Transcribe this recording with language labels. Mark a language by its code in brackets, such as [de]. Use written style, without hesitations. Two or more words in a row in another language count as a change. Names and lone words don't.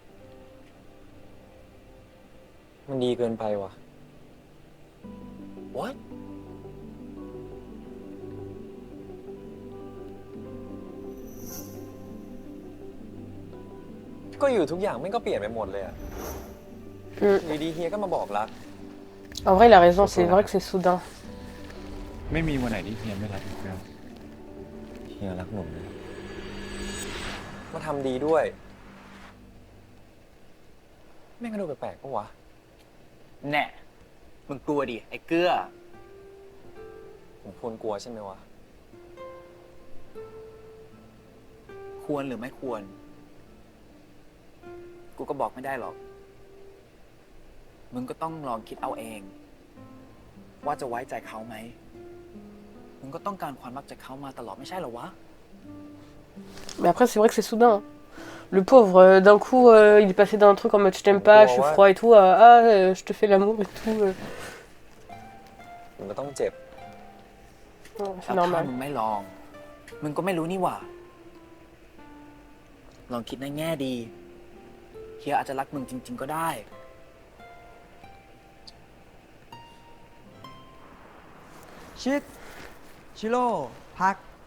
[th] มันดีเกินไปว่ะ [en] What [th] ก็อยู่ทุกอย่างไม่ก็เปลี่ยนไปหมดเลยอ่ะ อยู่ดีเฮียก็มาบอกรัก [fr] En vrai, il a raison, c'est vrai que c'est soudain. [th] ไม่มีวันไหนที่เฮียไม่รักอีกแล้ว เฮียรักหนุ่มนะ มาทำดีด้วย แม่งก็ดูแปลกๆปะวะ แน่ มึงกลัวดิ ไอ้เกลือ ผมควรกลัวใช่ไหมวะ ควรหรือไม่ควร กูก็บอกไม่ได้หรอก มึงก็ต้องลองคิดเอาเอง ว่าจะไว้ใจเขาไหม มึงก็ต้องการความรักจากเขามาตลอดไม่ใช่เหรอวะ [fr] Mais après, c'est vrai que c'est soudain. Le pauvre, d'un coup, il est passé d'un truc en mode je t'aime pas, je suis froid et tout, à je te fais l'amour et tout. [th] มันก็ต้องเจ็บ [fr] Ouais, [th] ถ้า [fr] c'est normal. [th] มึงไม่ลอง มึงก็ไม่รู้นี่หว่า ลองคิดในแง่ดี เฮียอาจจะรักมึงจริง ๆ ก็ได้ ชิด ชิโร่ พัก